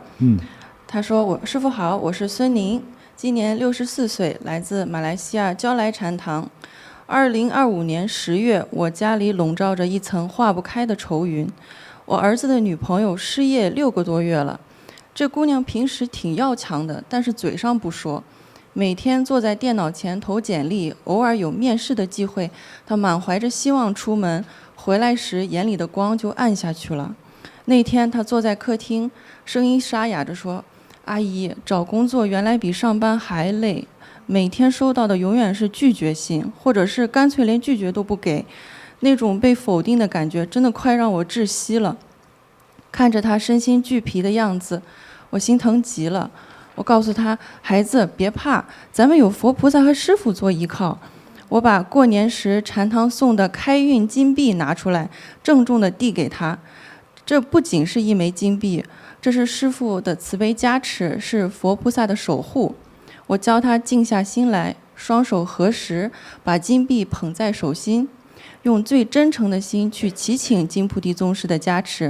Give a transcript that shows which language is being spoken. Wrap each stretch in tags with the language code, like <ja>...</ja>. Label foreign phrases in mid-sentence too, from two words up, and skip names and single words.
<zh>他說：師父好，我是孫寧，今年64歲，來自馬來西亞焦萊禪堂。2025年10月，我家裡籠罩着一層化不開的愁雲。我兒子的女朋友失業6個多月了，這姑娘平時挺要強的，但是嘴上不說。每天坐在電腦前投簡歷，偶爾有面試的機會，他滿懷着希望出門，回來時眼裡的光就暗下去了。那天他坐在客廳，聲音沙啞着說：阿姨，找工作原來比上班還累，每天收到的永遠是拒絕信，或者是乾脆連拒絕都不給，那種被否定的感覺真的快讓我窒息了。看着他身心俱疲的樣子，我心疼極了。我告訴他，孩子別怕，咱們有佛菩薩和師父做依靠。我把過年時禪堂送的開運金幣拿出來，鄭重地遞給他。這不僅是一枚金幣，這是師父的慈悲加持，是佛菩薩的守護。我教他靜下心來，雙手合十，把金幣捧在手心，用最真誠的心去祈請金菩提宗師的加持。</zh>